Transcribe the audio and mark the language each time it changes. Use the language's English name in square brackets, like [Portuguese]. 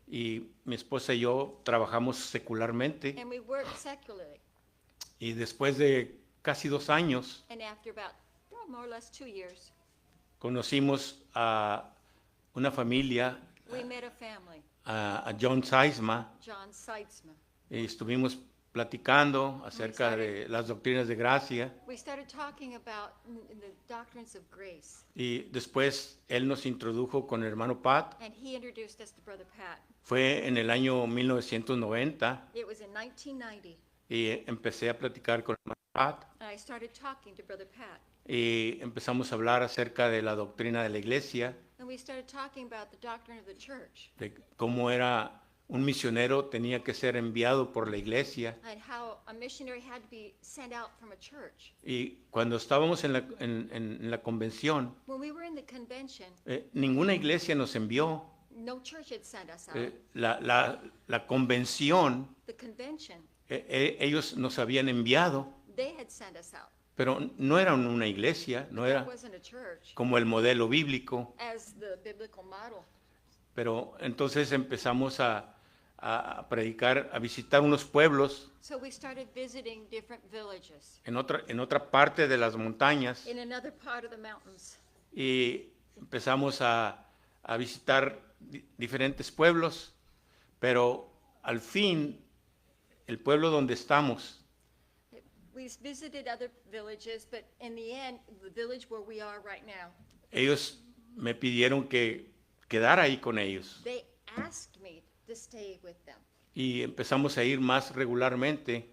[Spanish] y mi esposa y yo trabajamos secularmente [English] and we worked secularly. [Spanish] y después de casi 2 años [English] And after about, more or less 2 years, [Spanish] conocimos a una familia, [English] we met a family, [Spanish] a John Seisma, [English] John Seitzma. [Spanish] y estuvimos platicando acerca de las doctrinas de gracia [English] We started talking about the doctrines of grace, [Spanish] y después él nos introdujo con el hermano Pat. [English] and he introduced us to Brother Pat. [Spanish] Fue en el año 1990 [English] It was in 1990. [Spanish] y empecé a platicar con el hermano Pat [English] I I started talking to Brother Pat. [Spanish] y empezamos a hablar acerca de la doctrina de la iglesia, [English] And we started talking about the doctrine of the church [Spanish] de cómo era un misionero tenía que ser enviado por la iglesia. [English] and how a missionary had to be sent out from a church. [Spanish] Y cuando estábamos en la convención, [English] When we were in the convention, [Spanish] ninguna iglesia nos envió. [English] no church had sent us out. [Spanish] La convención, [English] The convention, [Spanish] ellos nos habían enviado, [English] they had sent us out. [Spanish] pero no era una iglesia, no [English] That [Spanish] era [English] wasn't a church [Spanish] como el modelo bíblico. [English] as the biblical model. [Spanish] Pero entonces empezamos a predicar, a visitar unos pueblos [English] So we started visiting different villages [Spanish] en otra parte de las montañas [English] in another part of the mountains. [Spanish] y empezamos a visitar diferentes pueblos, pero al fin el pueblo donde estamos, [English] We visited other villages, but in the end, the village where we are right now, [Spanish] ellos me pidieron que quedara ahí con ellos [English] they asked me to stay with them. [Spanish] y empezamos a ir más regularmente.